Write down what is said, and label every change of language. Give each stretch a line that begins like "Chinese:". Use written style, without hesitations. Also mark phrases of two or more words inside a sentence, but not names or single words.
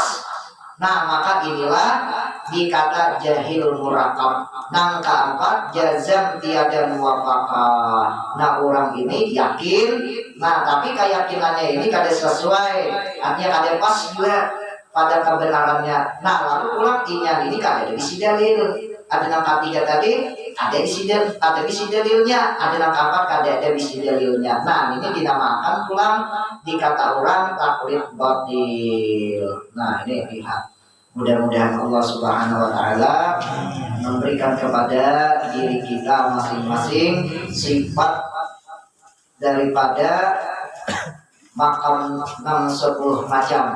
Indonesian: Nah, maka inilah dikata
Arabic: jahil murakab.
Indonesian: Yang keempat jazam tiada muwafaqah.
Banjar: Nah, orang ini yakin, nah tapi keyakinannya ini kada sesuai, artinya kada pas juga pada kebenarannya. Nah, lalu pulang ini kada ada isi dalil. Ada yang ketiga tadi ada isi dalilnya, ada yang keempat kada ada isi dalilnya. Nah, ini dinamakan pulang dikata orang taklid batil.
Indonesian: Nah ini lihat, mudah-mudahan
Arabic: Allah Subhanahu wa Ta'ala
Indonesian: memberikan kepada diri kita masing-masing sifat daripada makam 10 macam.